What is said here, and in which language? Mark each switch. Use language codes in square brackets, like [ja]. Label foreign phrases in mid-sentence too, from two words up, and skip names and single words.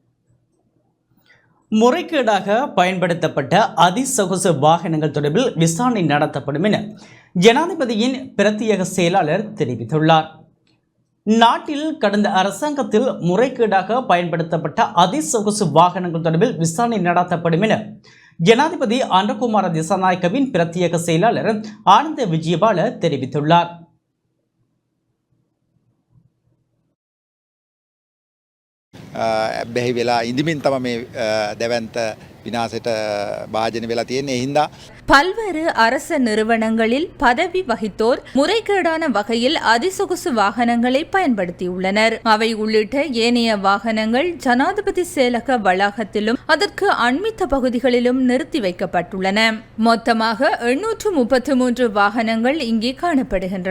[ta] முறைகேடாக பயன்படுத்தப்பட்ட அதிசொகுசு வாகனங்கள் தொடர்பில் விசாரணை நடத்தப்படும் என ஜனாதிபதியின் பிரத்யேக செயலாளர் தெரிவித்துள்ளார். நாட்டில் கடந்த அரசாங்கத்தில் முறைகேடாக பயன்படுத்தப்பட்ட அதிசொகுசு வாகனங்கள் தொடர்பில் விசாரணை நடத்தப்படும் என ஜனாதிபதி அன்றகுமார திசாநாயக்கவின் பிரத்யேக செயலாளர் ஆனந்த விஜயபால தெரிவித்துள்ளார். [si] බැහි වෙලා ඉදිමින් තම මේ දැවන්ත විනාසයට භාජන වෙලා තියෙන්නේ. හින්දා [ta] பல்வேறு அரச நிறுவனங்களில் பதவி வகித்தோர் முறைகேடான வகையில் அதிசொகுசு வாகனங்களை பயன்படுத்தியுள்ளனர். அவை உள்ளிட்ட ஏனைய வாகனங்கள் ஜனாதிபதி செயலக வளாகத்திலும் அதற்கு அண்மித்த பகுதிகளிலும் நிறுத்தி வைக்கப்பட்டுள்ளன. மொத்தமாக 833 வாகனங்கள் இங்கே காணப்படுகின்றன.